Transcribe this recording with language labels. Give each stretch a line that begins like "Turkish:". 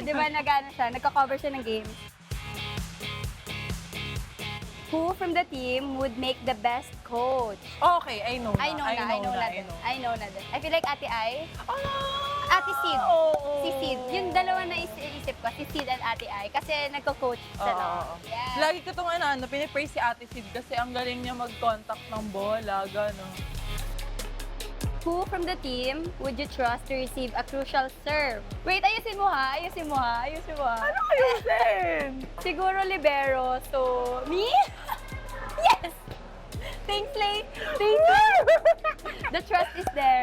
Filipino: Di ba nagka-cover siya ng games?
English: Who from the team would make the best coach? Okay, I know na. I know na. I feel like Ate Ai. Ate Sid.
Filipino: Oo. Si Sid. Yung dalawa na isip ko, si Sid at Ate Ai. Kasi nagko-coach sila. Oo.
English: Yeah.
Filipino: Lagi ko itong pinipraise si Ate Sid kasi ang galing niya mag-contact ng bola, gano'n.
English: Who from the team would you trust to receive a crucial serve?
Filipino: Wait, ayusin mo ha. Ano ayusin? Siguro libero.
English: So, me? Yes! Thanks, Lay. Thanks. The trust is there.